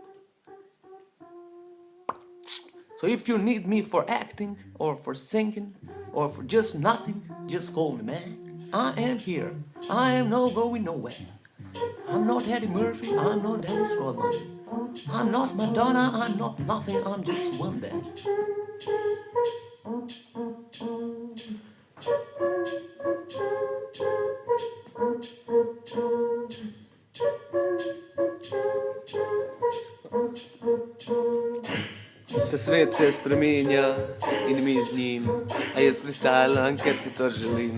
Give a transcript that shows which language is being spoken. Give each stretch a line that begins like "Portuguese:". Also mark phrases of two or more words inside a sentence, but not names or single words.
English: So if you need me for acting or for singing or for just nothing, just call me, man. I am here. I am not going nowhere. I'm not Eddie Murphy. I'm not Dennis Rodman. I'm not Madonna. I'm not nothing. I'm just one there.
Slovenian: Ta svet se spreminja in mi z njim, a jaz freestylam, ker si to želim.